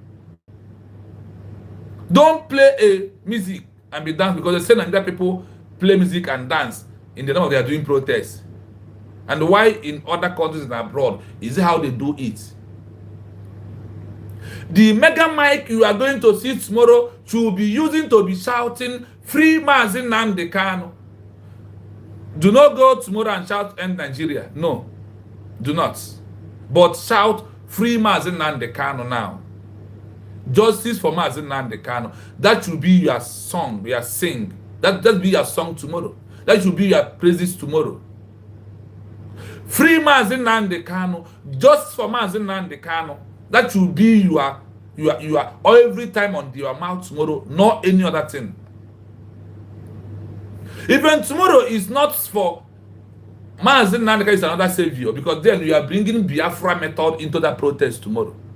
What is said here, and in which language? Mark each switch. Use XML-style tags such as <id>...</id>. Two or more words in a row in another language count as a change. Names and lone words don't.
<en>Don't play a music and be dancing, because they say that people play music and dance in the name of they are doing protests. And why in other countries and abroad is it how they do it? The mega mic you are going to see tomorrow should be using to be shouting, "Free Mazi Nnamdi Kanu." Do not go tomorrow and shout "End Nigeria." No, do not. But shout, "Free Mazi Nnamdi Kanu" now. Justice for Mazi Nnamdi Kanu. That should be your song, your sing. That be your song tomorrow. That should be your praises tomorrow. Free Mazi Nnamdi Kanu. Justice for Mazi Nnamdi Kanu. That should be your every time on your mouth tomorrow, not any other thing. Even tomorrow is not for Mazi Nnamdi Kanu is another savior, because then you are bringing Biafra method into that protest tomorrow.</en>